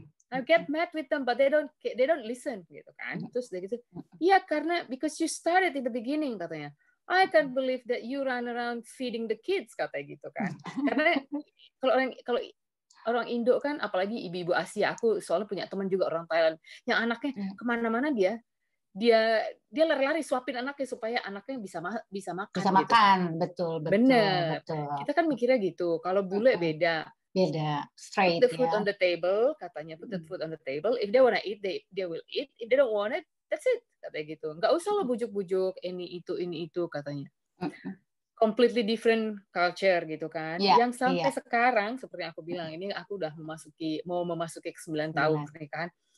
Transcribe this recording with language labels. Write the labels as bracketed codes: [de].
[en] I get mad with them, but they don't listen [id] gitu kan. Terus udah gitu, iya karena [en] because you started in the beginning [id] katanya. [en] I can't believe that you run around feeding the kids [id] katanya gitu kan. Karena kalau orang Indo kan, apalagi ibu-ibu Asia, aku soalnya punya teman juga orang Thailand, yang anaknya kemana-mana dia lari-lari suapin anaknya supaya anaknya bisa makan. Bisa gitu. makan, betul. Bener. Kita kan mikirnya gitu. Kalau bule beda. [en] Straight. Put the food on the table, [id] katanya [en] put the food on the table. If they wanna eat, they will eat. If they don't want it, that's it. [id] Katanya gitu. Nggak usah lo bujuk-bujuk ini itu katanya. [en] Completely different culture [id] gitu kan. Yang sampai sekarang seperti yang aku bilang, ini aku udah mau memasuki ke 9 tahun pernikahan.